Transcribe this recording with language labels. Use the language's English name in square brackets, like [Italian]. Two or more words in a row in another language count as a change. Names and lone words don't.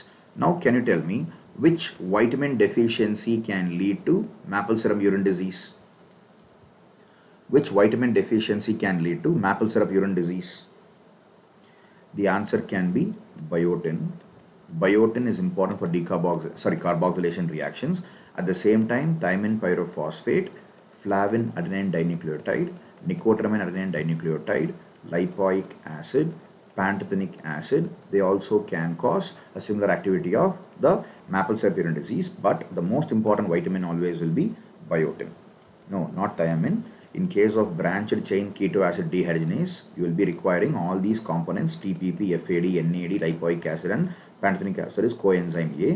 [English] Now, can you tell me which vitamin deficiency can lead to maple syrup urine disease? Which vitamin deficiency can lead to maple syrup urine disease? The answer can be biotin. Biotin is important for carboxylation reactions. At the same time, thiamine pyrophosphate, flavin adenine dinucleotide, nicotinamide adenine dinucleotide, lipoic acid, pantothenic acid, they also can cause a similar activity of the maple syrup urine disease, but the most important vitamin always will be biotin. No, not thiamine. In case of branched chain keto acid dehydrogenase, you will be requiring all these components TPP, FAD, NAD, lipoic acid and pantothenic acid is coenzyme A.